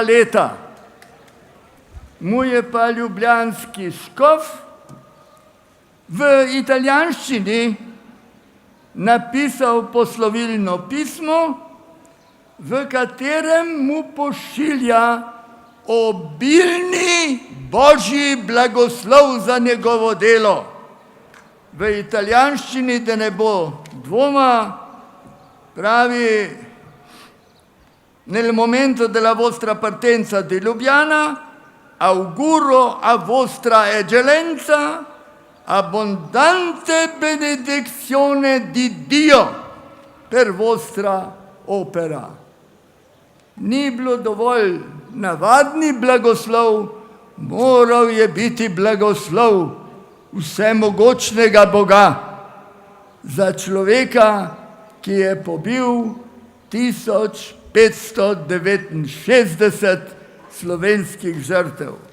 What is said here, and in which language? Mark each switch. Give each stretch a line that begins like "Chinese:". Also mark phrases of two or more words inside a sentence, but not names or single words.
Slovenian: leta, mu je pa ljubljanski škof v italijanščini napisal poslovilno pismo, v katerem mu pošilja obilni božji blagoslov za njegovo delo. V italijanščini, da ne bo dvoma, pravi:
Italian: nel momento della vostra partenza di Ljubljana auguro a vostra eccellenza abbondante benedizione di Dio per vostra opera.
Slovenian: Ni bilo dovolj navadni blagoslov, moral je biti blagoslov vsemogočnega Boga za človeka, ki je pobil 1569 slovenskih žrtev.